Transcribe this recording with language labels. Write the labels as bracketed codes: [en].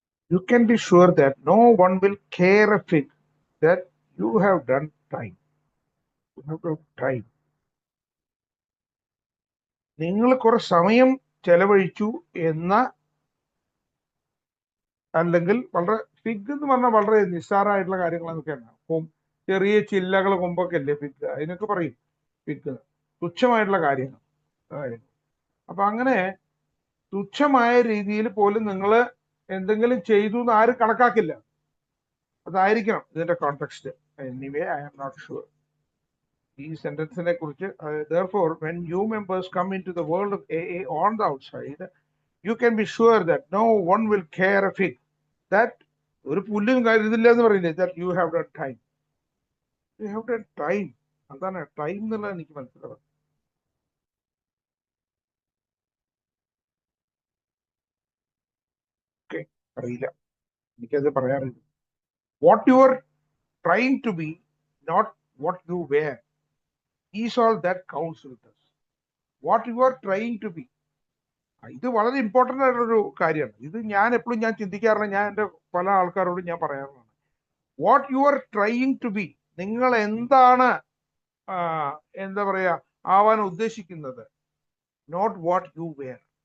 [en] You can be sure that no one will care a fig that you have done time. You have done time. [ml] നിങ്ങൾ കുറെ സമയം ചെലവഴിച്ചു എന്ന, അല്ലെങ്കിൽ വളരെ ഫിഗ് എന്ന് പറഞ്ഞാൽ വളരെ നിസ്സാരമായിട്ടുള്ള കാര്യങ്ങളൊക്കെയാണ്. ചെറിയ ചില്ലകൾ കൊമ്പൊക്കെ അല്ലേ ഫിഗ്, അതിനൊക്കെ പറയും ഫിഗ്. തുച്ഛമായിട്ടുള്ള കാര്യങ്ങൾ. അപ്പൊ അങ്ങനെ തുച്ഛമായ രീതിയിൽ പോലും നിങ്ങൾ എന്തെങ്കിലും ചെയ്തു എന്ന് ആരും കണക്കാക്കില്ല. അതായിരിക്കണം ഇതിന്റെ context. [en] anyway I am not sure [ml] ഈ സെന്റൻസിനെ കുറിച്ച്. [en] therefore when new members come into the world of AA on the outside, you can be sure that no one will care a fig that [ml] ഒരു പുല്ലും കരുതില്ല എന്ന് പറയില്ലേ, [en] that you have done time. You have done time. [ml] എന്താണ് time എന്നുള്ളത് എനിക്ക് മനസ്സിലാവും. Okay, അറിയില്ല, എനിക്കത് പറയാറില്ല. [en] What you are trying to be, not what you were, is all that counts with us. What you are trying to be. [ml] ഇത് വളരെ important ആയിട്ടുള്ളൊരു കാര്യമാണ്. ഇത് ഞാൻ എപ്പോഴും ചിന്തിക്കാറുണ്ട്. ഞാൻ എൻ്റെ പല ആൾക്കാരോടും ഞാൻ പറയാറുള്ളതാണ്. [en] what you are trying to be, [ml] നിങ്ങൾ എന്താണ് എന്താ പറയാ ആവാൻ ഉദ്ദേശിക്കുന്നത്, [en] Not what you were.